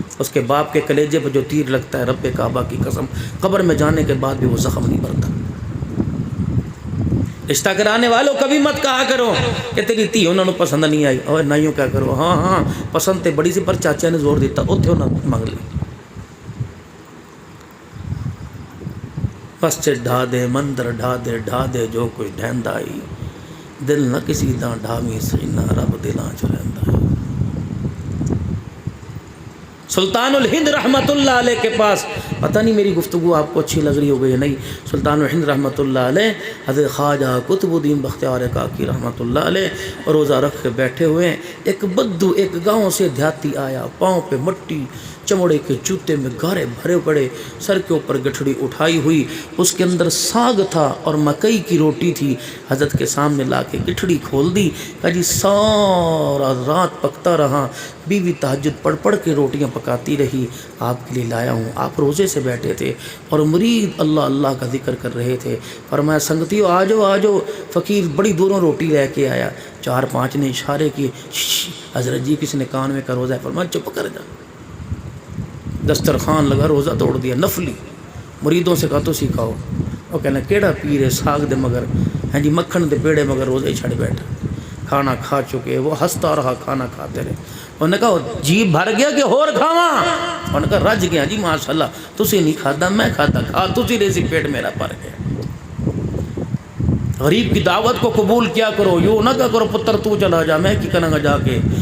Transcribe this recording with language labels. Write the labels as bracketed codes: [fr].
[ur] اس کے باپ کے کلیجے پہ جو تیر لگتا ہے, رب کعبہ کی قسم, قبر میں جانے کے بعد بھی وہ زخم نہیں بھرتا. رشتہ کرانے والوں کبھی مت کہا کرو کہ تیری تھی انہوں نے پسند نہیں آئی, اور نہ یوں کیا کرو, [pa] ہاں پسند تے بڑی سی پر چاچا نے زور دیتا اوتھے انہوں نے منگ لی. بس ڈھا دے مندر ڈھا دے جو کوئی ڈھیندا آئی, دل نہ کسی دا ڈھاویں سینا, رب دلاں چ رہندا ہے. [ur] سلطان الہند رحمۃ اللہ علیہ کے پاس, پتہ نہیں میری گفتگو آپ کو اچھی لگ رہی ہو گئی یا نہیں, سلطان الہند رحمۃ اللہ علیہ حضرت خواجہ قطب الدین بختیار کاکی رحمۃ اللہ علیہ روزہ رکھ کے بیٹھے ہوئے ہیں. ایک بدو ایک گاؤں سے دیہاتی آیا, پاؤں پہ مٹی, چمڑے کے جوتے میں گارے بھرے پڑے, سر کے اوپر گٹھڑی اٹھائی ہوئی, اس کے اندر ساگ تھا اور مکئی کی روٹی تھی. حضرت کے سامنے لا کے گٹھڑی کھول دی, کہا جی سارا رات پکتا رہا, بیوی تہجد پڑھ پڑھ کے روٹیاں پکاتی رہی, آپ کے لیے لایا ہوں. آپ روزے سے بیٹھے تھے اور مرید اللہ اللہ کا ذکر کر رہے تھے. فرمایا سنگتیو آ جاؤ. فقیر بڑی دوروں روٹی لے کے آیا, 4-5 نے اشارے کیے, حضرت جی کسی نے کان میں کا روزہ ہے. فرمایا چپ کر جا. دسترخوان لگا, روزہ توڑ دیا نفلی. مریدوں سے کہا تو سکھاؤ. [pa] وہ کہنا کیڑا پیر ہے, ساگ دے مگر, ہاں جی مکھن دے پیڑے مگر روزے ہی چھڑ بیٹھا. [ur] کھانا کھا چکے, وہ ہنستا رہا, کھانا کھاتے رہے. انہوں نے کہا جی بھر گیا کہ اور کھاواں؟ انہوں نے کہا [pa] رج گیا جی ماشاءاللہ, تسی نہیں کھادا میں کھادا, کھا تسی رہی سی, پیٹ میرا بھر گیا. [ur] غریب کی دعوت کو قبول کیا کرو, یوں نہ کہا کرو پتر تو چلا جا, میں کی کروں گا جا کے.